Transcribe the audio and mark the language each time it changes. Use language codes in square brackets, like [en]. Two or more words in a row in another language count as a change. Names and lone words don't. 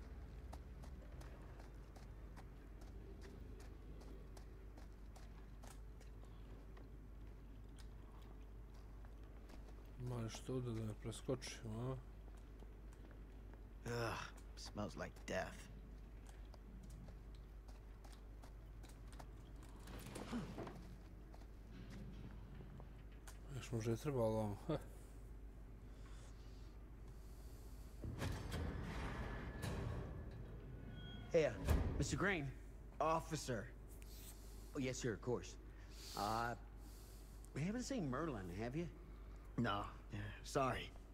[sr] Ima nešto ovdje da ne preskočimo, a? [en] Ugh, smells like death. [sr] Još možda je trebalo vam. [en] Hey, Mr. Green. Officer. Oh, yes, sir, of course. You haven't seen Merlin, have you? No, sorry.